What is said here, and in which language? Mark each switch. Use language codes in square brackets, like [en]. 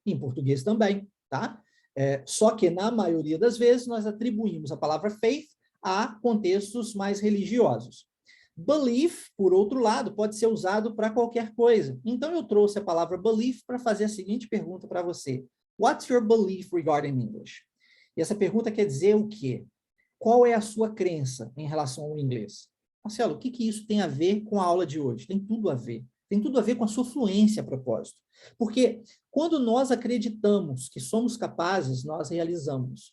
[pt] Em português também, tá? Só que, na maioria das vezes, nós atribuímos a palavra faith a contextos mais religiosos. Belief, por outro lado, pode ser usado para qualquer coisa. Então, eu trouxe a palavra belief para fazer a seguinte pergunta para você. [en] What's your belief regarding English? [pt] E essa pergunta quer dizer o quê? Qual é a sua crença em relação ao inglês? Marcelo, o que isso tem a ver com a aula de hoje? Tem tudo a ver. Tem tudo a ver com a sua fluência a propósito. Porque quando nós acreditamos que somos capazes, nós realizamos.